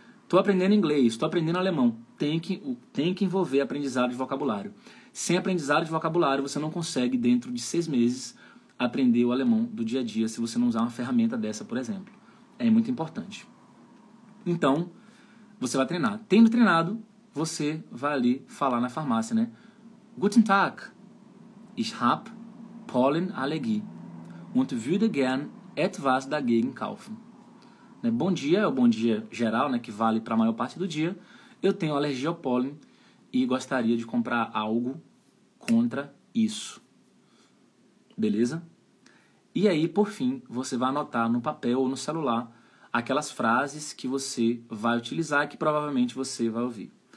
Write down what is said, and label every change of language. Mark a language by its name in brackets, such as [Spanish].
[Portuguese] Estou aprendendo inglês, estou aprendendo alemão. Tem que envolver aprendizado de vocabulário. Sem aprendizado de vocabulário, você não consegue, dentro de 6 meses, aprender o alemão do dia a dia, se você não usar uma ferramenta dessa, por exemplo. É muito importante. Então, você vai treinar. Tendo treinado, você vai ali falar na farmácia, né? [German] Guten Tag, ich hab Pollenallergie und würde gern etwas dagegen kaufen. [Portuguese] Né? Bom dia é o bom dia geral, né? Que vale para a maior parte do dia. Eu tenho alergia ao pólen e gostaria de comprar algo contra isso. Beleza? E aí, por fim, você vai anotar no papel ou no celular aquelas frases que você vai utilizar e que provavelmente você vai ouvir.